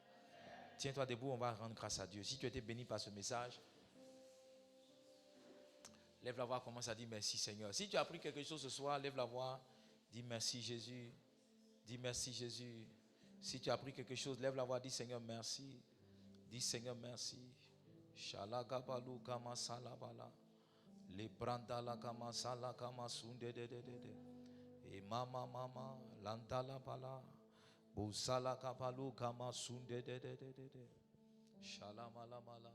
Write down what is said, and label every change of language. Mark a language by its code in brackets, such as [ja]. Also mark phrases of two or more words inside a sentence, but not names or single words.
[fr] Tiens-toi debout, on va rendre grâce à Dieu. Si tu as été béni par ce message, lève la voix, commence à dire merci Seigneur. Si tu as appris quelque chose ce soir, lève la voix, dis merci Jésus. Dis merci Jésus. Si tu as appris quelque chose, lève la voix, dis Seigneur merci. Dis Seigneur merci. Shalagabalu kama salabala. Le brandala kama sala kama sunde de. E mama lantala bala. Busala kapalu kama sunde de. Shalamala.